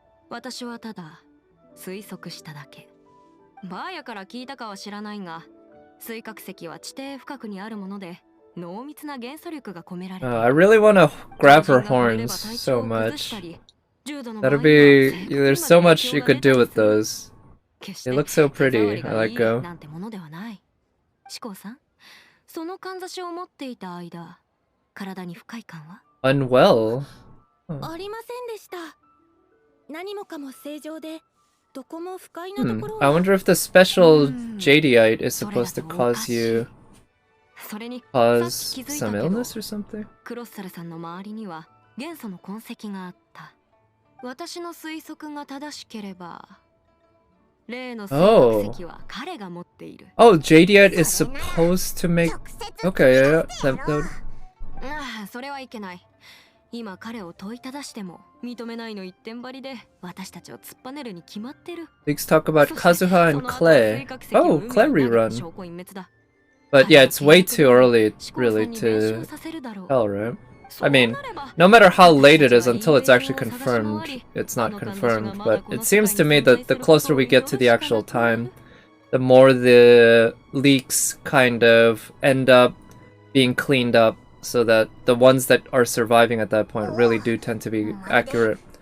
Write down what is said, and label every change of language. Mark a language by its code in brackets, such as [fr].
[ja] 私はただ推測しただけ。バーヤから聞いたかは知らないが、水殻石は地底深くにあるもので、濃密な元素力が込められている。 [en] I really wanna grab her horns so much. That'd be... There's so much you could do with those. They look so pretty. I like go. [ja] なんてものではない。志功さん、そのかんざしを持っていた間、体に不快感は [en] Unwell? [ja] ありませんでした。何もかも正常で、どこも不快なところは。 [en] I wonder if the special jadeite is supposed to cause some illness or something? [ja] クロッサルさんの周りには元素の痕跡があった。私の推測が正しければ、例の水殻石は彼が持っている。 [en] Oh, jadeite is supposed to make... Okay, yeah. [ja] それはいけない。今彼を問いただしても認めないの一点張りで私たちを突っぱねるに決まってる。 [en] Leaks talk about Kazuha and Clay. Oh, Clay rerun. But yeah, it's way too early, really, to tell, right? I mean, no matter how late it is until it's actually confirmed, it's not confirmed. But it seems to me that the closer we get to the actual time, the more the leaks kind of end up being cleaned up, so that the ones that are surviving at that point really do tend to be accurate.